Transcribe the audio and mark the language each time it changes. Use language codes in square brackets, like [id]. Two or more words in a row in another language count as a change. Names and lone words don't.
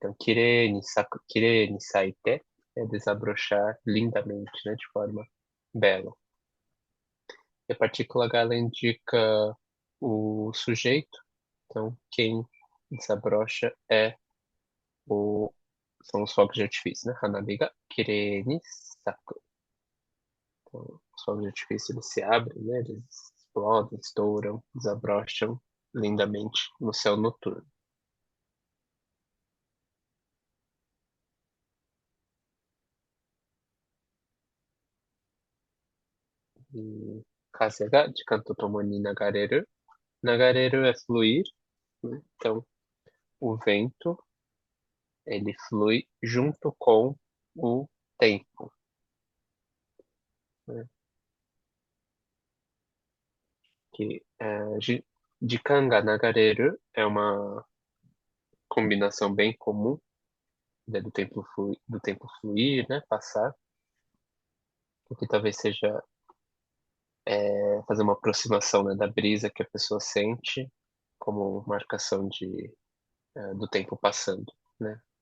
[pt] Então, [ja] きれいに咲いて [pt] é desabrochar lindamente, né, de forma bela. E a partícula H ela indica o sujeito, então quem desabrocha são os fogos de artifício, né? [ja] 花火がきれいに咲く. [pt] Então, os fogos de artifício eles se abrem, né? Eles explodem, estouram, desabrocham lindamente no céu noturno. [ja] E 風が時間ともに流れる. [pt] Nagareru é fluir, né? Então, o vento ele flui junto com o tempo, né? Que [ja] 時間が流れる [pt] é uma combinação bem comum, né, do tempo fluir, né, passar, o que talvez seja fazer uma aproximação, né, da brisa que a pessoa sente como marcação do tempo passando, né?